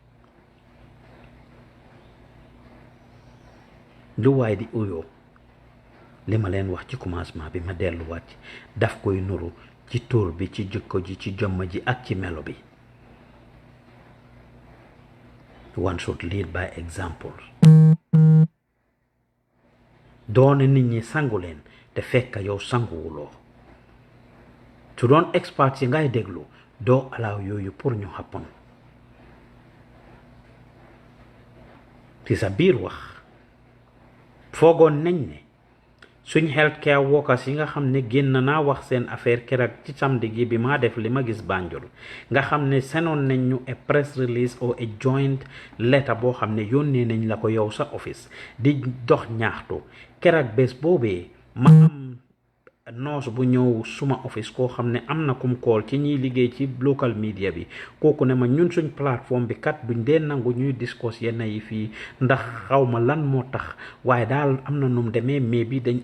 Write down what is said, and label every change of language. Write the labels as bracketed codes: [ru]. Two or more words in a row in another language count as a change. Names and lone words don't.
[wo] lu waay di uyoo li ma leen wax ci commencement bi ma delluwaat ci daf koy nuru ci tur bi ci jikko ji ci jomm ji ak ci melo bi [en] one should lead by example [wo] doone nit ñi sangu leen te fekk yow sanguwuloo su doon experts yi ngay déglu doo alaaw yooyu pour ñu happen ci sa biir wax foogoon nañ ne suñ healthcare workers yi nga xam ne génn naa wax seen affaire keroog ci samedi gi bi maa def li ma gis Banjul nga xam ne senoon nañ ñu a press release or a joint letter boo xam ne yónnee nañ la ko yow sa office di dox ñaaxtu keroog bés boobee ma am noos bu ñëw suma office koo xam ne am na kum kool ci ñiy liggéey ci [en] local media [wo] bi kooku ne ma ñun suñ plateforme bi kat duñ dee nangu ñuy discuss yenn yi fii ndax xawma lan moo tax waaye daal am na num demee mais bi dañ